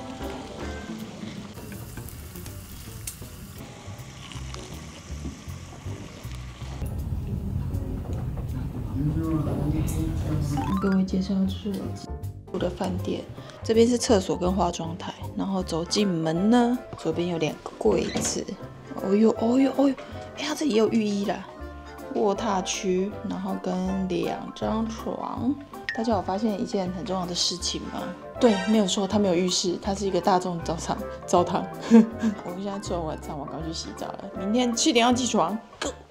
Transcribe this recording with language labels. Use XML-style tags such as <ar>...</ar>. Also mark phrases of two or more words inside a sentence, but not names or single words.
<zh>各位介紹就是我的飯店，這邊是廁所跟化妝台，然後走進門呢，左邊有2個櫃子，哦呦哦呦哦呦，哎呀，這裡也有浴衣啦，臥榻區，然後跟2張床。大家有發現一件很重要的事情嗎？對，沒有錯，它沒有浴室，它是一個大眾澡堂。我們現在吃完晚餐，我趕快去洗澡了，明天7點要起床。Go。</zh>